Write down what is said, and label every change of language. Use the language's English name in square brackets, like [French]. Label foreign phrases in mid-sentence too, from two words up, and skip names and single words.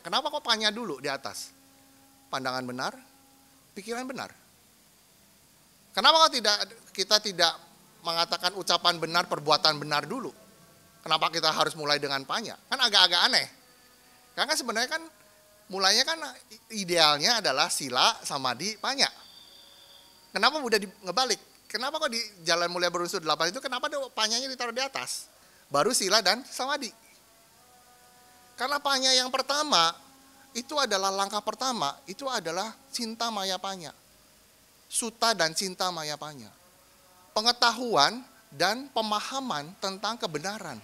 [Indonesian] Kenapa kok panya dulu di atas? Pandangan benar, pikiran benar. Kenapa kok kita tidak mengatakan ucapan benar, perbuatan benar dulu? Kenapa kita harus mulai dengan panya? Kan agak-agak aneh. Karena sebenarnya kan mulainya kan idealnya adalah [Pali] sila, samadhi, panya. [Indonesian] Kenapa udah ngebalik? Kenapa kok di jalan mulia berunsur 8 itu kenapa panyanya ditaruh di atas? Baru sila dan samadhi. Karena panya yang pertama, itu adalah langkah pertama, itu adalah [Pali] cinta maya panya. [Indonesian] Suta dan [Pali] cinta maya panya. [Indonesian] Pengetahuan dan pemahaman tentang kebenaran.